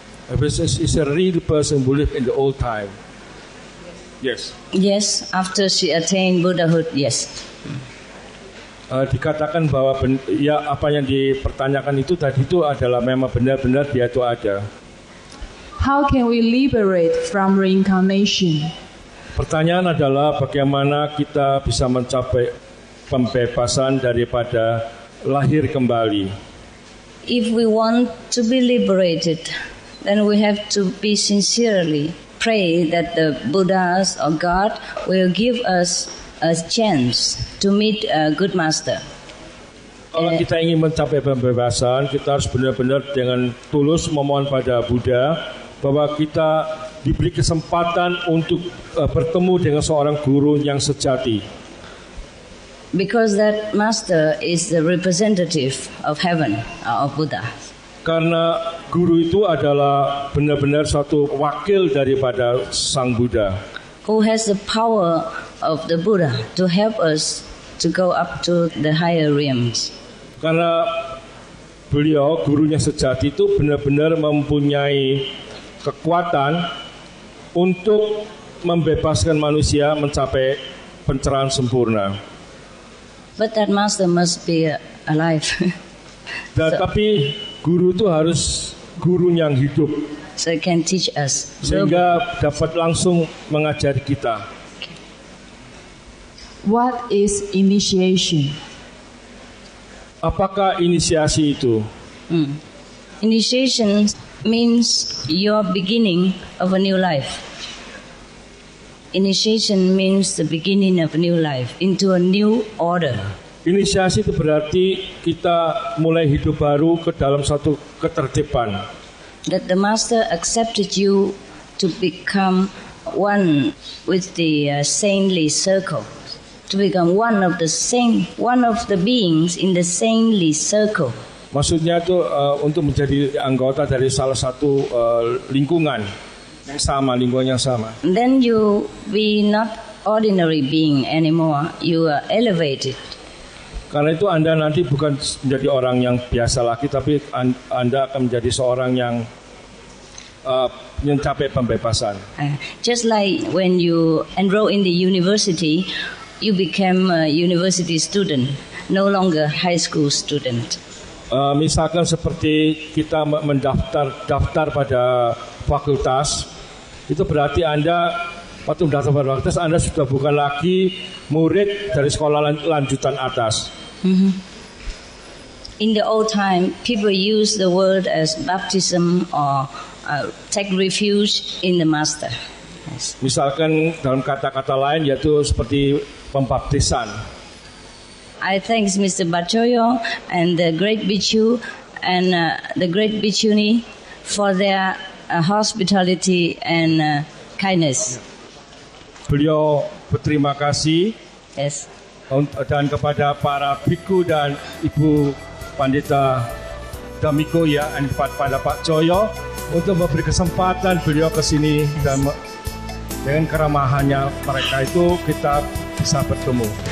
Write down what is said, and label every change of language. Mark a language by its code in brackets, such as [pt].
[en] Is a real person who lived in the old time? Yes. Yes, after she attained Buddhahood, yes. [id] Dikatakan bahwa ya apa yang dipertanyakan itu tadi itu adalah memang benar-benar dia itu ada. [en] How can we liberate from reincarnation? [id] Pertanyaan adalah bagaimana kita bisa mencapai pembebasan daripada lahir kembali. [en] If we want to be liberated, then we have to be sincerely pray that the Buddhas or God will give us a chance to meet a good master. [id] Kalau kita ingin mencapai pembebasan, kita harus benar-benar dengan tulus memohon pada Buddha bahwa kita diberi kesempatan untuk bertemu dengan seorang guru yang sejati. [en] Because that master is the representative of heaven, of Buddha. [id] Karena guru itu adalah benar-benar suatu wakil daripada Sang Buddha. [en] Who has the power of the Buddha to help us to go up to the higher realms. [id] Karena beliau, gurunya sejati itu benar-benar mempunyai kekuatan untuk membebaskan manusia mencapai pencerahan sempurna. [en] But that master must be alive. [id] Tapi guru itu harus guru yang hidup. [en] So he can teach us. [id] Sehingga dapat langsung mengajari kita. [en] What is initiation? [id] Apakah inisiasi itu? [en] Initiation means your beginning of a new life. Initiation means the beginning of a new life into a new order. [id] Inisiasi itu berarti kita mulai hidup baru ke dalam satu ketertiban. [en] That the master accepted you to become one with the saintly circle, to become one of the beings in the saintly circle. [id] Maksudnya itu untuk menjadi anggota dari salah satu lingkungan yang sama. [en] Then you be not ordinary being anymore. You are elevated. [id] Karena itu Anda nanti bukan menjadi orang yang biasa lagi, tapi Anda akan menjadi seorang yang mencapai pembebasan. [en] Just like when you enroll in the university, you become a university student, no longer high school student. [id] Misalkan seperti kita daftar pada fakultas, itu berarti Anda waktu mendaftar pada fakultas Anda sudah bukan lagi murid dari sekolah lanjutan atas. [en] In the old time, people use the word as baptism or take refuge in the Master. Yes. [id] Misalkan dalam kata-kata lain yaitu seperti pembaptisan. [en] I thank Mr. Bachoyo and the great Bichu and the great Bichuni for their hospitality and kindness. [id] Beliau berterima kasih. [en] Yes. [id] Dan kepada para biku dan ibu Pandita Damiko ya, dan kepada Pak Choyo untuk memberi kesempatan beliau ke sini, dan dengan keramahannya mereka itu kita bisa bertemu.